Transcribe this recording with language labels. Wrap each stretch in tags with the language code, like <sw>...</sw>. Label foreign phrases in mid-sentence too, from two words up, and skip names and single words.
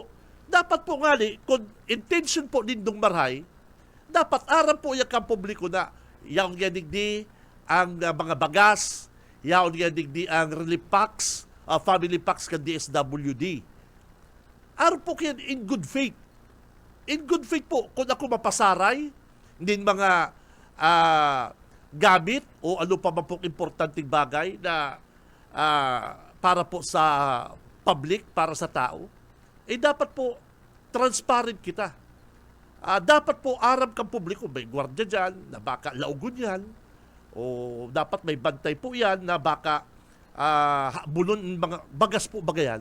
<bik>Dapat po nga kung intention po nindong Marhay, dapat aram po yung publiko na yaon nga digdi ang mga bagas, yaon nga digdi ang relief packs, family packs ka DSWD. Aram po yan</bik> <en>in good faith. In good faith</en> <bik>po, kung ako mapasaray, din mga gamit o ano pa man pong importanteng bagay na para po sa public, para sa tao, dapat po transparent kita. Dapat po aram kang publiko, may gwardiya dyan, na baka laugon yan, o dapat may bantay po yan, na baka bulon, mga bagas po bagayan.</bik>